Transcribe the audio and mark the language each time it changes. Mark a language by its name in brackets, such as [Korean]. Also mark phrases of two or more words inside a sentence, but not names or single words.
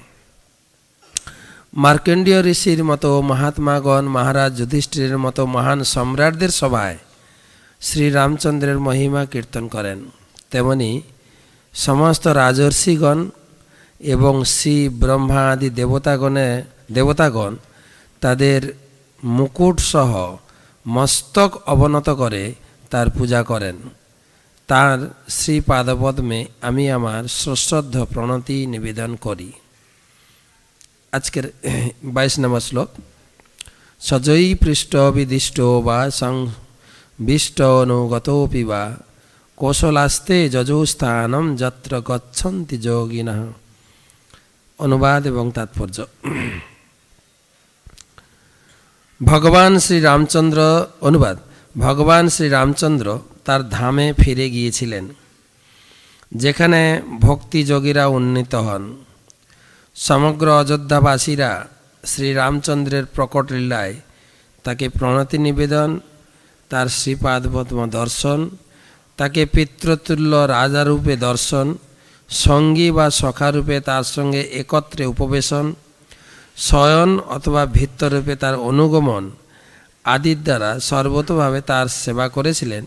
[Bangla] মার্কণ্ডেয় ঋষির মতো মহাত্মাগণ মহারাজ যুধিষ্ঠিরের মতো মহান সম্রাটদের সভায় শ্রী রামচন্দ্রের মহিমা কীর্তন করেন। তেমনি সমস্ত রাজর্ষিগণ এবং শ্রী ব্রহ্মা আদি দেবতাগণ তাদের মুকুট সহ মস্তক অবনত করে তাঁর পূজা করেন। তাঁর শ্রী পাদপদ্মে আমি আমার সশ্রদ্ধ প্রণতি নিবেদন করি। আজকে 22 নম্বর শ্লোক। [Sanskrit] सजई पृष्ठभिदिष्टो वा संविष्टनुगतोऽपि वा कौशलास्ते जजो स्थानं यत्र गच्छन्ति योगिनः। [Bangla] অনুবাদ এবং তাৎপর্য। ভগবান শ্রী রামচন্দ্র অনুবাদ। भगवान श्री रामचंद्र তার ধামে ফিরে গিয়েছিলেন, যেখানে ভক্তিযোগীরা উন্নীত হন। সমগ্র অযোধ্যাবাসীরা শ্রীরামচন্দ্রের প্রকট লীলায় তাকে প্রণতি নিবেদন, তার শ্রীপাদপদ্ম দর্শন, তাকে পিতৃতুল্য রাজারূপে দর্শন, সঙ্গী বা সখারূপে তার সঙ্গে একত্রে উপবেশন, শয়ন অথবা ভিত্তরূপে তার অনুগমন আদির দ্বারা সর্বতোভাবে তার সেবা করেছিলেন।